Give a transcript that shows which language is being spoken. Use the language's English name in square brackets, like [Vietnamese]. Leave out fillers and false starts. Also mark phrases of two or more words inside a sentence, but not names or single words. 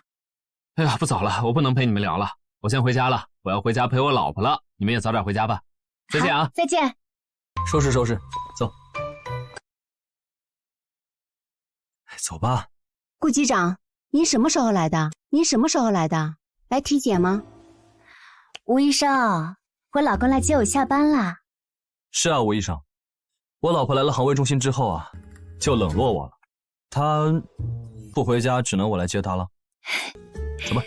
[Chinese] 哎呀，不早了，我不能陪你們聊了，我先回家了，我要回家陪我老婆了。你們也早點回家吧。再見啊！再見。收拾收拾，走。走吧。顧機長，您什麼時候來的？您什麼時候來的？來體檢嗎？吳醫生，我老公來接我下班啦。是啊，吳醫生，我老婆來了航衛中心之後啊，就冷落我了。她不回家，只能我來接她了。走吧。